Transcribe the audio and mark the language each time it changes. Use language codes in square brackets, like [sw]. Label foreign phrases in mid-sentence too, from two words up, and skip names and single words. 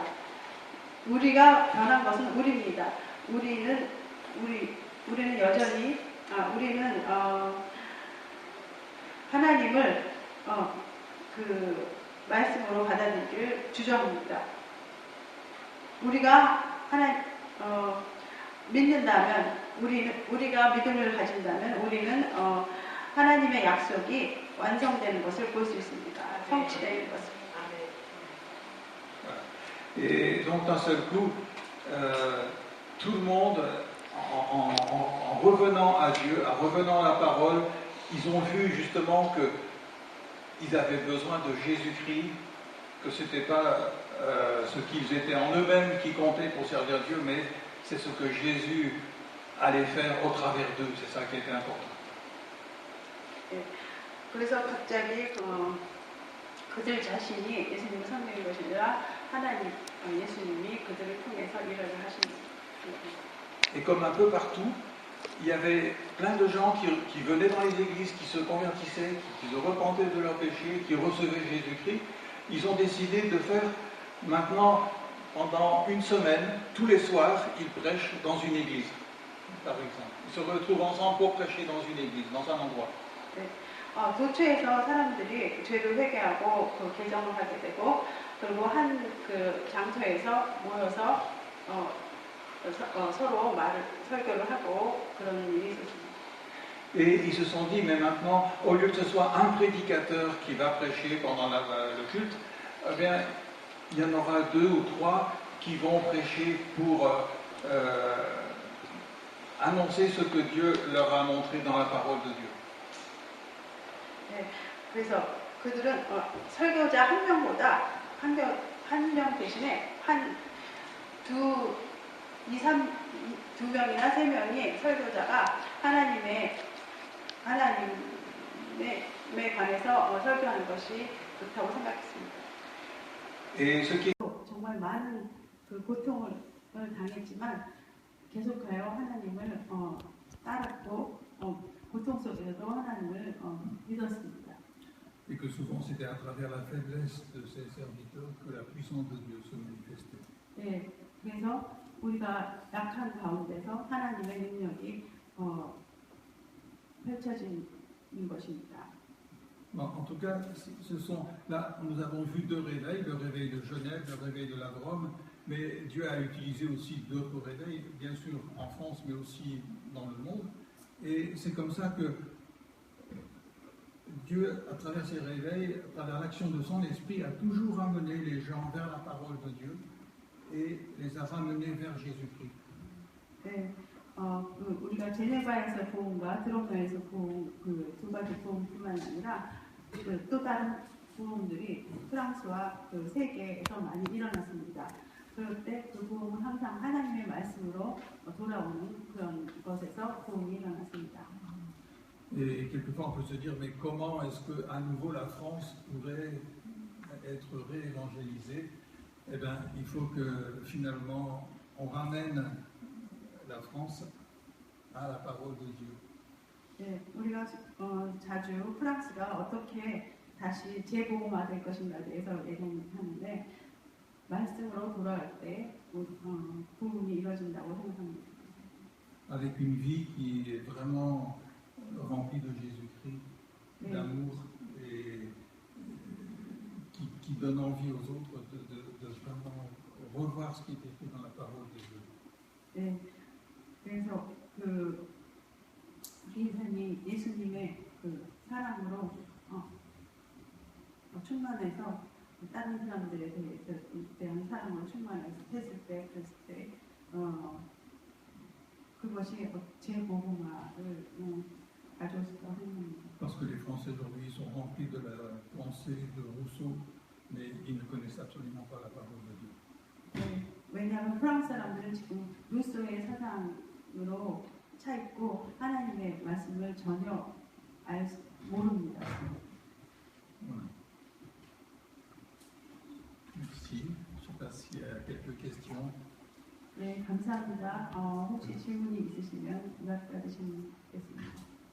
[ko] 우리가 변한 것은 우리입니다. 우리는 여전히 우리는 하나님을 그 말씀으로 받아들이기를 주저합니다. 우리가 믿는다면, 우리가 믿음을 가진다면 우리는 하나님의 약속이 완성되는 것을 볼 수 있습니다. 성취되는 것을. [fr] Et donc d'un seul coup, tout le monde, en revenant à Dieu, en revenant à la parole, ils ont vu justement qu'ils avaient besoin de Jésus-Christ, que ce n'était pas ce qu'ils étaient en eux-mêmes qui comptait pour servir Dieu, mais c'est ce que Jésus allait faire au travers d'eux. C'est ça qui était important. [ko] 그래서 갑자기 그들 자신이 예수님을 섬기는 것이 아니라 하나님, 예수님이 그들을 통해서 일을 하십니다. [fr] Et comme un peu partout, il y avait plein de gens qui venaient dans les églises, qui se convertissaient, qui se repentaient de leurs péchés, qui recevaient Jésus-Christ. Ils ont décidé de faire maintenant, pendant une semaine, tous les soirs, ils prêchent dans une église, par exemple. Ils se retrouvent ensemble pour prêcher dans une église, dans un endroit. [ko] 도처에서 사람들이 죄를 회개하고 그 개정을 하게 되고, 그리고 한 그 장소에서 모여서 서로 설교를 하고 그런 일이 있었습니다. [fr] Et ils se sont dit, mais maintenant, au lieu que ce soit un prédicateur qui va prêcher pendant le culte, eh bien, il y en aura 2 ou 3 qui vont prêcher pour annoncer ce que Dieu leur a montré dans la parole de Dieu. [ko] 네, 그래서 그들은 설교자 한 명보다 한 명 대신에 두 명이나 3명이 설교자가 하나님에 관해서 설교하는 것이 좋다고 생각했습니다. 정말 많은 그 고통을 당했지만 계속하여 하나님을 따랐고 고통 속에서도 하나님을 믿었습니다. [fr] Et que souvent c'était à travers la faiblesse de ces serviteurs que la puissance de Dieu se manifestait. [ko] 네, 그래서 우리가 약한 가운데서 하나님의 능력이 펼쳐지는 것입니다. [fr] En tout cas, là, nous avons vu 2 réveils, le réveil de Genève, le réveil de la Drôme, mais Dieu a utilisé aussi d'autres réveils, bien sûr en France, mais aussi dans le monde. Et c'est comme ça que Dieu, à travers ses réveils, à travers l'action de son esprit, a toujours ramené les gens vers la parole de Dieu et les a ramenés vers Jésus-Christ. [ko] 네, 우리가 제네바에서 부흥과 드롬에서 부흥, 그 2가지 부흥뿐만 아니라 또 다른 부흥들이 프랑스와 그 세계에서 많이 일어났습니다. 그럴 때 그 부흥은 항상 하나님의 말씀으로 돌아오는 그런 것에서 부흥이 일어났습니다. [fr] Et quelquefois on peut se dire, mais comment est-ce qu'à nouveau la France pourrait être réévangélisée? Eh bien, il faut que finalement on ramène la France à la parole de Dieu. [ko] 네, 우리가 자주 프랑스가 어떻게 다시 재복음화될 것인가에 대해서 얘기하는데 말씀으로 돌아갈 때 부흥이 이루어진다고 생각합니다. [fr] Avec une vie qui est vraiment remplie de Jésus-Christ, d'amour et qui donne envie aux autres de vraiment revoir ce qui est écrit dans la parole de Dieu. [ko] 네, 그래서 그 주인사님 예수님의 그 사랑으로 충만해서 다른 사람들에 대한 사랑으로 충만해서 했을 때 그랬을 때 그것이 제 복음화를 가져오시던 행동입니다. [fr] Parce que les Français aujourd'hui sont remplis de la pensée de Rousseau, mais ils ne connaissent absolument pas la parole de Dieu. [ko] 네, 왜냐하면 프랑스 사람들은 지금 루소의 사상으로 차 있고 하나님의 말씀을 전혀 모릅니다. [fr] Voilà. Merci. Je ne sais pas s'il y a quelques questions. [ko] 네, 감사합니다. 혹시 질문이 있으시면 받으시면 되겠습니다.